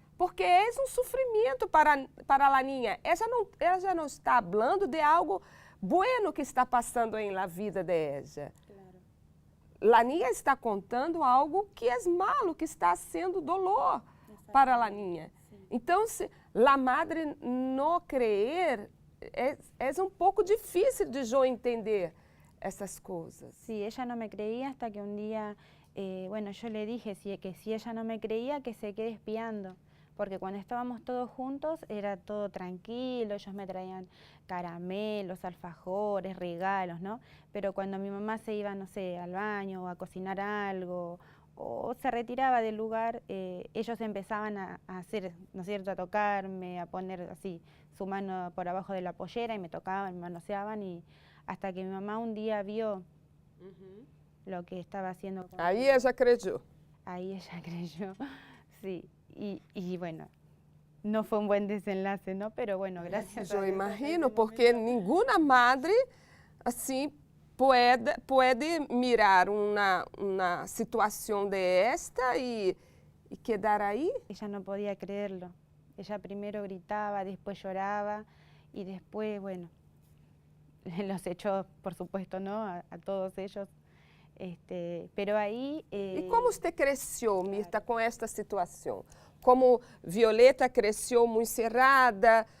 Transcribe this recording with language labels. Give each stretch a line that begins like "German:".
Portuguese: Porque é um sofrimento para a niña. Ela já não está falando de algo bueno que está passando na vida de ela. Claro. A niña está contando algo que é malo, que está sendo dolor para a niña. Então, se a madre não creer, é um pouco difícil de eu entender essas coisas.
Spanish: Sí, ella no me creía hasta que un día, bueno, yo le dije que si ella no me creía, que se quede espiando. Porque cuando estábamos todos juntos era todo tranquilo, ellos me traían caramelos, alfajores, regalos, ¿no? Pero cuando mi mamá se iba, no sé, al baño o a cocinar algo o se retiraba del lugar, ellos empezaban a hacer, ¿no es cierto?, a tocarme, a poner así su mano por abajo de la pollera y me tocaban, me manoseaban y hasta que mi mamá un día vio lo que estaba haciendo. Aí ella creyó. Ahí ella creyó, sí. Y bueno, no fue un buen desenlace, ¿no? Pero bueno, gracias a Dios.
Portuguese: Eu imagino, porque nenhuma madre assim pode mirar uma situação desta e quedar aí.
Spanish: Ella no podía creerlo. Ella primero gritaba, después lloraba y después, bueno, los echó, por supuesto, ¿no? A todos ellos. Pero ahí...
Portuguese: E como você cresceu, Mirta, com esta situação? Como Violeta cresceu muito cerrada?